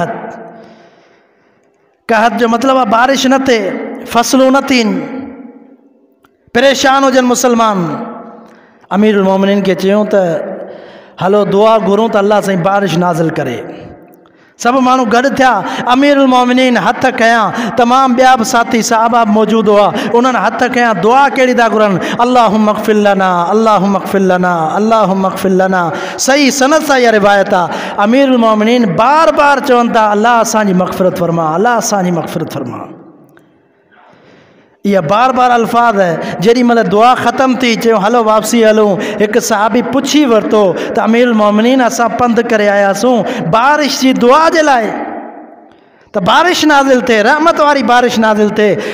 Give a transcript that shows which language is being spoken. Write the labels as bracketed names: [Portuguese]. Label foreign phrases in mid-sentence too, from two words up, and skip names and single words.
[Sindhi] कहत जो मतिलबु आहे बारिश न थिए, फसलूं न थियनि, परेशान हुजनि मुसलमान। अमीरुल मोमिनीन खे चयूं त हलो दुआ घुरूं त अल्लाह साईं बारिश नाज़िल करे। सभु माण्हू गॾु थिया, अमीरुल मोमिनीन हथ कयां, तमामु ॿिया बि साथी साहबा मौजूदु हुआ, उन्हनि हथ कयां, दुआ कहिड़ी था घुरनि, [Arabic] اللهم اغفر لنا اللهم اغفر لنا اللهم اغفر لنا. [Sindhi] सही सनद सां इहा रिवायत आहे। अमीरुल मोमिनीन बार बार चवनि था, अल्लाह असांजी मग़फ़िरत फरमा, अल्लाह असांजी मग़फ़िरत फरमा। इहा बार बार अल्फाज़ है। जेॾी महिल दुआ ख़तमु थी, चयो हलो वापसी हलूं। हिकु सहाबी पुछी वरितो त अमीरुल मोमिनीन असां पंधु करे आयासीं बारिश जी दुआ जे लाइ, त बारिश नाज़िल थिए, रहमत वारी बारिश नाज़िल थिए।